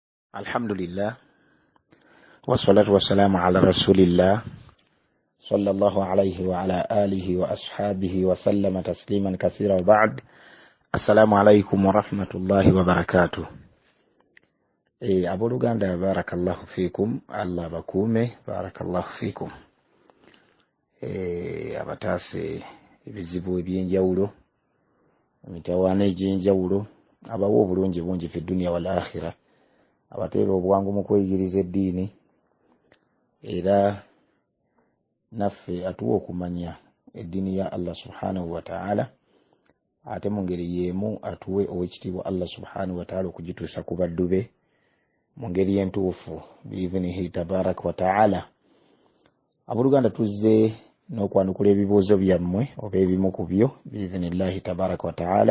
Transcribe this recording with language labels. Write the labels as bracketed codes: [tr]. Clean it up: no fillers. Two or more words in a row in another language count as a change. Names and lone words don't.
[ar] الحمد لله والصلاة والسلام على رسول الله صلى الله عليه وعلى آله وأصحابه وسلم تسليما كثيرا وبعد. السلام عليكم ورحمة الله وبركاته. Abooluganda بارك الله فيكم, [lg] Allah bakuume, [ar] بارك الله فيكم. [lg] Abataase ebizibu ebyenjawulo, emitawaana egy'enjawulo, abawa obulungi bungi [ar] في الدنيا والآخرة, [lg] abateera obwangu mu kweyigiriza eddiini, era naffe atuwa okumanya eddiini ya Allah [ar] سبحانه وتعالى, [lg] ate mu ngeri yeemu atuwe ow'ekitiibwa Allah [ar] سبحانه وتعالى [lg] okugituusa ku baddu be mu ngeri entuufu [ar] بإذنه تبارك وتعالى. [lg] Abooluganda tuzze n'okwanukula ebibuuzo byammwe oba ebimu ku byo [ar] بإذن الله تبارك وتعالى.